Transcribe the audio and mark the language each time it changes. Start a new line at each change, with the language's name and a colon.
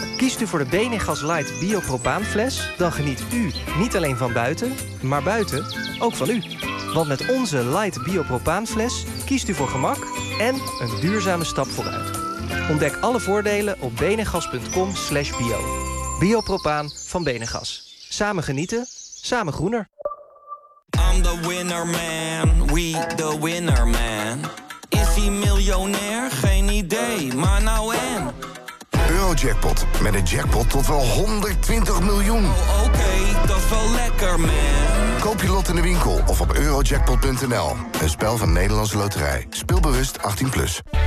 Dutch: Kiest u voor de Benegas Light biopropaanfles, dan geniet u niet alleen van buiten, maar buiten ook van u. Want met onze Light biopropaanfles kiest u voor gemak en een duurzame stap vooruit. Ontdek alle voordelen op benegas.com/bio. Biopropaan van Benegas. Samen genieten, samen groener.
English: I'm the winner man, we the winner man.
Dutch: Is hij miljonair? Geen idee, maar nou en? Eurojackpot, met een jackpot tot wel 120 miljoen. Oh, oké, dat is wel lekker man. Koop je lot in de winkel of op eurojackpot.nl. Een spel van Nederlandse Loterij. Speelbewust 18+.